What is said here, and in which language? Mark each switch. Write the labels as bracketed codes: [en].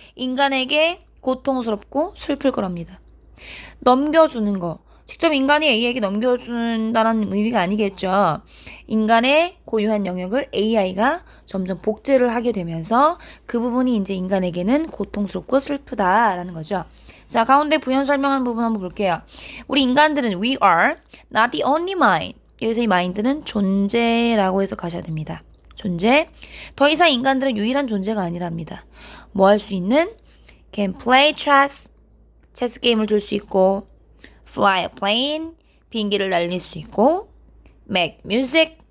[ko] 인간에게 고통스럽고 슬플 거랍니다. 넘겨주는 거. 직접 인간이 AI에게 넘겨준다는 의미가 아니겠죠. 인간의 고유한 영역을 AI가 점점 복제를 하게 되면서 그 부분이 이제 인간에게는 고통스럽고 슬프다라는 거죠. 자, 가운데 부연 설명한 부분 한번 볼게요. 우리 인간들은 [en] we are not the only mind. [ko] 여기서 이 mind는 존재라고 해서 가셔야 됩니다. 존재. 더 이상 인간들은 유일한 존재가 아니랍니다. 뭐 할 수 있는? [en] can play chess. [ko] 체스 게임을 줄 수 있고 [en] fly a plane. [ko] 비행기를 날릴 수 있고 [en] make music.